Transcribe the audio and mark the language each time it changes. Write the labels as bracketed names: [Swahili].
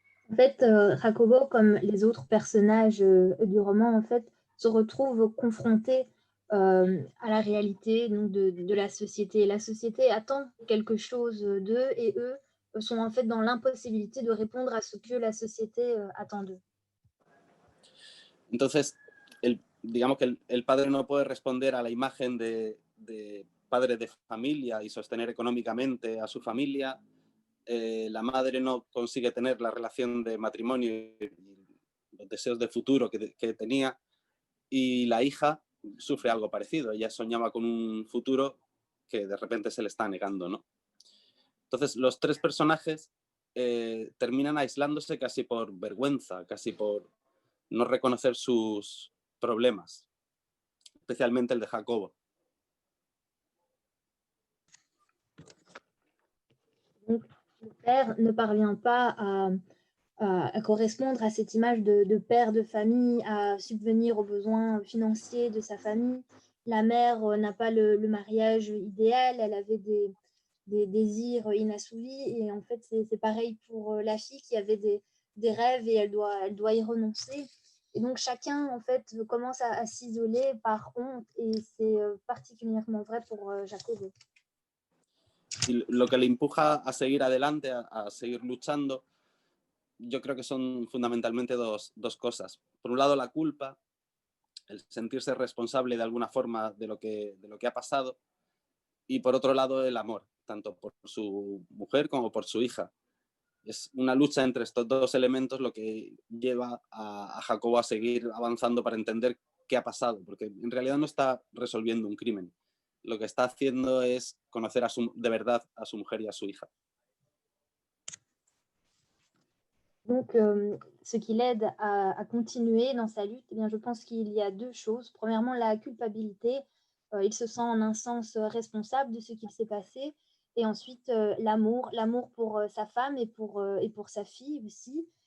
[French] En fait, Jacobo, comme les autres personnages du roman, en fait, se retrouve confronté à la réalité donc, de la société. La société attend quelque chose d'eux et eux sont en fait dans l'impossibilité de répondre à ce que la société attend d'eux. [Spanish] Entonces, digamos que el padre no puede responder a la imagen de padre de familia y sostener económicamente a su familia. La madre no consigue tener la relación de matrimonio y los deseos de futuro que tenía, y la hija sufre algo parecido. Ella soñaba con un futuro que de repente se le está negando, ¿no? Entonces, los tres personajes terminan aislándose casi por vergüenza, casi por no reconocer sus problemas, especialmente el de Jacobo. [French] Donc, le père ne parvient pas à correspondre à cette image de père de famille, à subvenir aux besoins financiers de sa famille. La mère n'a pas le mariage idéal, elle avait des désirs inassouvis et en fait c'est pareil pour la fille qui avait des rêves et elle doit y renoncer. Et donc chacun en fait commence à s'isoler par honte et c'est particulièrement vrai pour Jacobo. [Spanish] Y lo que le empuja a seguir adelante, a seguir luchando, yo creo que son fundamentalmente dos cosas. Por un lado, la culpa, el sentirse responsable de alguna forma de lo que ha pasado, y por otro lado, el amor, tanto por su mujer como por su hija. Es una lucha entre estos dos elementos lo que lleva a Jacobo a seguir avanzando para entender qué ha pasado, porque en realidad no está resolviendo un crimen. Lo que está haciendo es conocer de verdad a su mujer y a su hija. [French] Donc, ce qui l'aide à continuer dans sa lutte, eh bien, je pense qu'il y a deux choses. Premièrement, la culpabilité. Il se sent en un sens responsable de ce qu'il s'est passé. Et ensuite, l'amour pour sa femme et pour sa fille aussi.